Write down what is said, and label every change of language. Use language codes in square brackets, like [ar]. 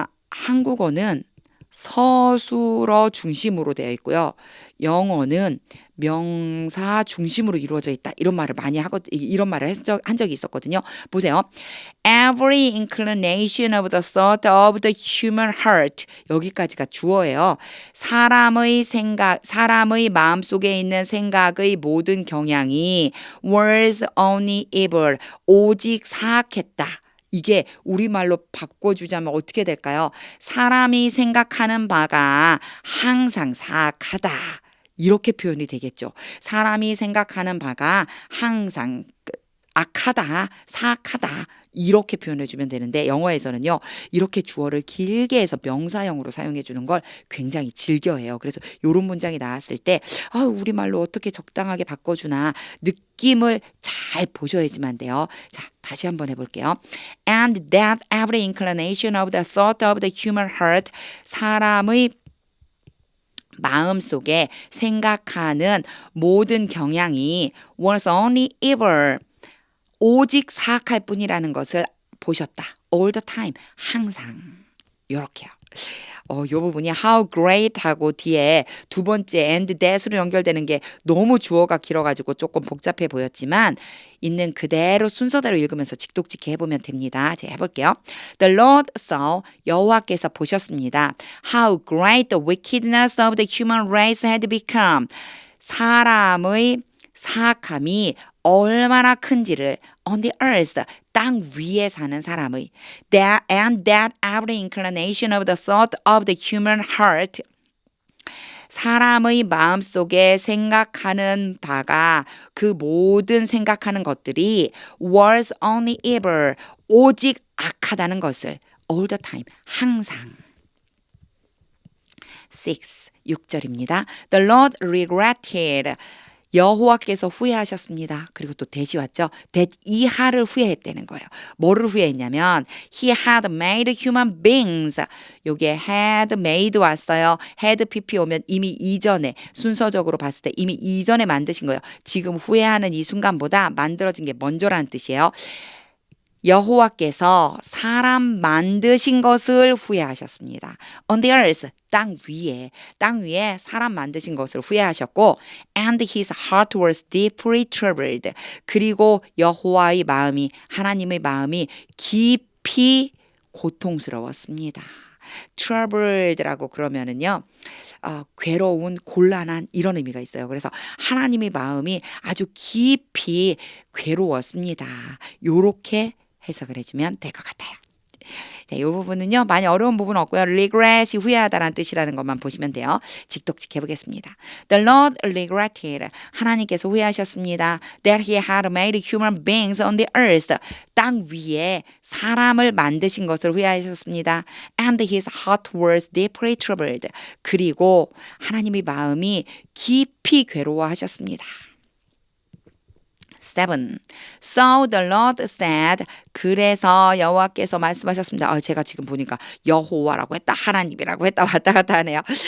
[ko] 한국어는 서술어 중심으로 되어 있고요. 영어는 명사 중심으로 이루어져 있다. 이런 말을 많이 이런 말을 한 적이 있었거든요. 보세요. [en] Every inclination of the thought of the human heart. [ko] 여기까지가 주어예요. 사람의 마음속에 있는 생각의 모든 경향이 [en] was only evil. [ko] 오직 사악했다. 이게 우리말로 바꿔주자면 어떻게 될까요? 사람이 생각하는 바가 항상 사악하다. 이렇게 표현이 되겠죠. 사람이 생각하는 바가 항상 악하다, 사악하다. 이렇게 표현해 주면 되는데 영어에서는요. 이렇게 주어를 길게 해서 명사형으로 사용해 주는 걸 굉장히 즐겨해요. 그래서 이런 문장이 나왔을 때 우리말로 어떻게 적당하게 바꿔주나 느낌을 잘 보셔야지만 돼요. 자, 다시 한번 해볼게요. [en] And that every inclination of the thought of the human heart [ko] 사람의 마음속에 생각하는 모든 경향이 [en] was only evil [ko] 오직 사악할 뿐이라는 것을 보셨다. [en] all the time [ko] 항상 요렇게요. 요 부분이 how great 하고 뒤에 두 번째 and that으로 연결되는 게 너무 주어가 길어가지고 조금 복잡해 보였지만 있는 그대로 순서대로 읽으면서 직독직해 해보면 됩니다. 제가 해볼게요. [en] The Lord saw [ko] 여호와께서 보셨습니다. [en] How great the wickedness of the human race had become. [ko] 사람의 사악함이 얼마나 큰지를 [en] on the earth [ko] 땅 위에 사는 사람의 [en] and that every inclination of the thought of the human heart [ko] 사람의 마음속에 생각하는 바가 그 모든 생각하는 것들이 [en] was only evil [ko] 오직 악하다는 것을 [en] all the time [ko] 항상 6절입니다. [en] The Lord regretted [ko] 여호와께서 후회하셨습니다. 그리고 또 that이 왔죠. that 이하를 후회했다는 거예요. 뭐를 후회했냐면 [en] he had made human beings. [ko] 요게 had made 왔어요. had pp 오면 이미 이전에 순서적으로 봤을 때 이미 이전에 만드신 거예요. 지금 후회하는 이 순간보다 만들어진 게 먼저라는 뜻이에요. 여호와께서 사람 만드신 것을 후회하셨습니다. [en] On the earth, [ko] 땅 위에 사람 만드신 것을 후회하셨고 [en] and his heart was deeply troubled. [ko] 그리고 여호와의 마음이 하나님의 마음이 깊이 고통스러웠습니다. troubled라고 그러면은요. 괴로운, 곤란한 이런 의미가 있어요. 그래서 하나님의 마음이 아주 깊이 괴로웠습니다. 요렇게 해석을 해주면 될 것 같아요. 이 부분은요. 많이 어려운 부분은 없고요. regret이 후회하다라는 뜻이라는 것만 보시면 돼요. 직독직 해보겠습니다. [en] The Lord regretted. [ko] 하나님께서 후회하셨습니다. [en] That he had made human beings on the earth. [ko] 땅 위에 사람을 만드신 것을 후회하셨습니다. [en] And his heart was deeply troubled. [ko] 그리고 하나님의 마음이 깊이 괴로워하셨습니다. [en] 7. So the Lord said. [ko] 그래서 여호와께서 말씀하셨습니다. 제가 지금 보니까 여호와라고 했다 하나님이라고 했다 왔다 갔다 하네요.